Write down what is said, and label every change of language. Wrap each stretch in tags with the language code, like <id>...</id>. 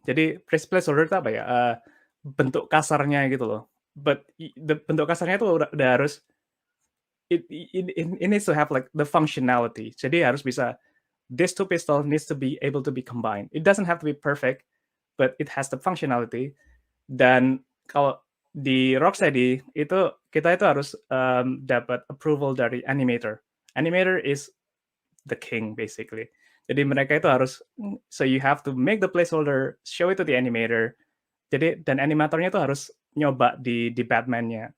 <id>Jadi placeholder itu apa ya? Bentuk kasarnya gitu loh.</id> <en>But</en> <id>bentuk kasarnya itu udah harus</id> <en>it needs to have like the functionality.</en> <id>Jadi harus bisa</id> <en>this two pistol needs to be able to be combined. It doesn't have to be perfect, but it has the functionality.</en> <id>Dan kalau di Rocksteady itu kita itu harus dapat approval dari animator.</id> <en>Animator is the king basically.</en> <id>Jadi mereka itu harus</id> <en>so you have to make the placeholder, show it to the animator.</en> <id>Jadi dan animatornya itu harus nyoba di Batman-nya.</id>